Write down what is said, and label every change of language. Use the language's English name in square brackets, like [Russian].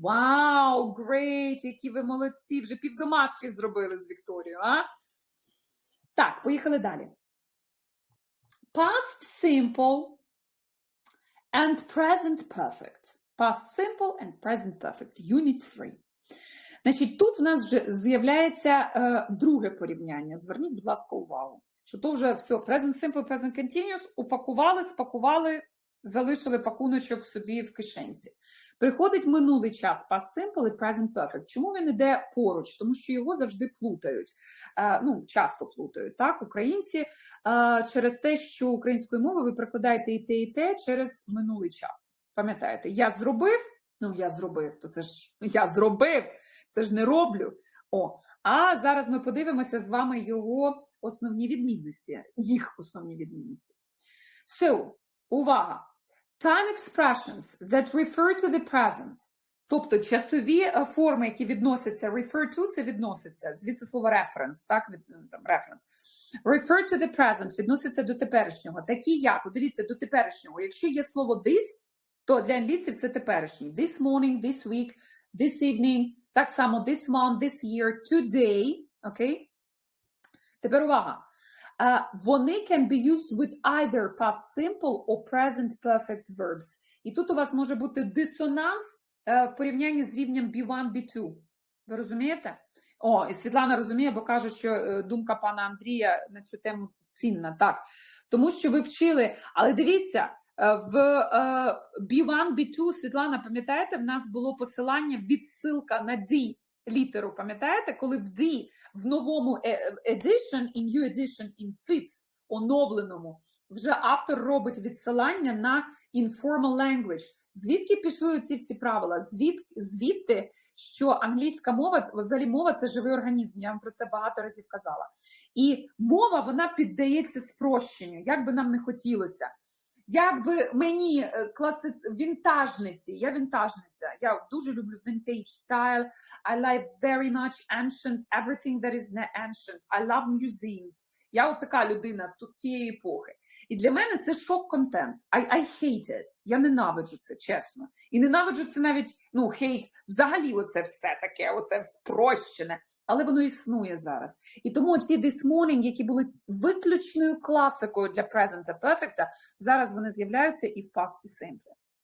[Ukrainian] Вау, [English] great, [Ukrainian] які ви молодці, вже півдомашки зробили з Вікторією, а? Так, поїхали далі. [English] Past simple and present perfect. Past simple and present perfect. Unit 3. [Ukrainian] Значить, тут в нас вже з'являється друге порівняння. Зверніть, будь ласка, увагу. Що то вже все, present simple, present continuous, упакували, спакували, залишили пакуночок собі в кишенці. Приходить минулий час, past simple і present perfect. Чому він іде поруч? Тому що його завжди плутають. Часто плутають, так? Українці через те, що українською мовою ви прикладаєте і те через минулий час. Пам'ятаєте, я зробив, я зробив, то це ж я зробив, це ж не роблю. А зараз ми подивимося з вами його основні відмінності, їх основні відмінності. [English] So, [Ukrainian] увага! [English] Time expressions that refer to the present, [Ukrainian] тобто часові форми, які відносяться, refer to, це відноситься, звідси слово reference, так, reference. [English] Refer to the present, [Ukrainian] відноситься до теперішнього, такі як, дивіться, до теперішнього, якщо є слово this, то для англійців це теперішній. [English] This morning, this week, this evening, [Ukrainian] так само [English] this month, this year, today, окей? [Ukrainian] Тепер увага. Вони [English] can be used with either past simple or present perfect verbs. [Ukrainian] І тут у вас може бути дисонанс в порівнянні з рівнем B1, B2. Ви розумієте? І Світлана розуміє, бо каже, що думка пана Андрія на цю тему цінна. Так. Тому що ви вчили, але дивіться, в B1, B2, Світлана, пам'ятаєте, в нас було посилання, відсилка на D літеру, пам'ятаєте? Коли в D, в новому edition, [English] in new edition, [Ukrainian] in fifth, оновленому, вже автор робить відсилання на informal language. Звідки пішли ці всі правила? Звідти, що англійська мова, взагалі мова – це живий організм, я вам про це багато разів казала. І мова, вона піддається спрощенню, як би нам не хотілося. Якби мені вінтажниці, я вінтажниця, я дуже люблю [English] vintage style, I like very much ancient, everything that is ancient, I love museums. [Ukrainian] Я от така людина тієї епохи. І для мене це шок-контент. [English] I hate it. [Ukrainian] Я ненавиджу це, чесно. І ненавиджу це навіть, hate, взагалі оце все таке, оце спрощене. Але воно існує зараз. І тому ці this morning, які були виключною класикою для present perfect, зараз вони з'являються і в past simple.